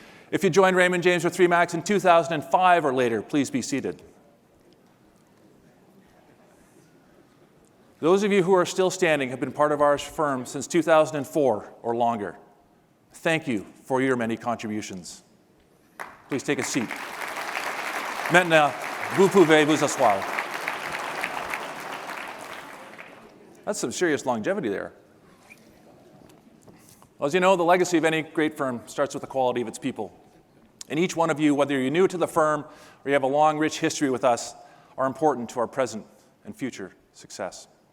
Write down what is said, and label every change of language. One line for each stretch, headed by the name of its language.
English: If you joined Raymond James or 3MAX in 2005 or later, please be seated. Those of you who are still standing have been part of our firm since 2004 or longer. Thank you for your many contributions. Please take a seat.
French: Maintenant, vous pouvez vous asseoir.
English: That's some serious longevity there. Well, as you know, the legacy of any great firm starts with the quality of its people. And each one of you, whether you're new to the firm or you have a long, rich history with us, are important to our present and future success.